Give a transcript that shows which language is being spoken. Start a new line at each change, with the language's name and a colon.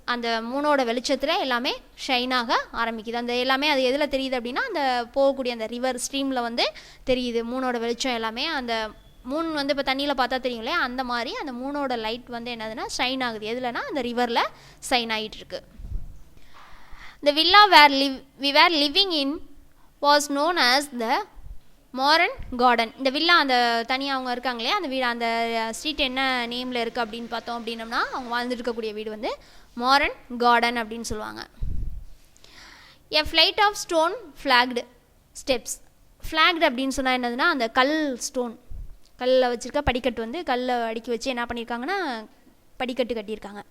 Tamil: அந்த மூணோட வெளிச்சத்தில் எல்லாமே ஷைனாக ஆரம்பிக்குது. அந்த எல்லாமே அது எதில் தெரியுது அப்படின்னா அந்த போகக்கூடிய அந்த ரிவர் ஸ்ட்ரீமில் வந்து தெரியுது மூணோட வெளிச்சம் எல்லாமே. அந்த மூன் வந்து இப்போ தண்ணியில் பார்த்தா தெரியுங்களே அந்த மாதிரி அந்த மூணோட லைட் வந்து என்னதுன்னா ஷைன் ஆகுது. எதுலனா அந்த ரிவரில் ஷைன் ஆகிட்டு இருக்கு.
English: The villa we were living in was known as the Maran garden.
Tamil: இந்த வில்லா அந்த தனியாக அவங்க இருக்காங்களே அந்த வீடு அந்த ஸ்ட்ரீட் என்ன நேமில் இருக்குது அப்படின்னு பார்த்தோம் அப்படின்னம்னா அவங்க வாழ்ந்துட்டு இருக்கக்கூடிய வீடு வந்து மாரன் கார்டன் அப்படின்னு சொல்லுவாங்க.
English: A flight of stone flagged steps.
Tamil: Flagged அப்படின்னு சொன்னால் என்னதுன்னா அந்த கல் ஸ்டோன் கல்லில் வச்சுருக்க படிக்கட்டு வந்து கல்லை அடுக்கி வச்சு என்ன பண்ணியிருக்காங்கன்னா படிக்கட்டு கட்டியிருக்காங்க.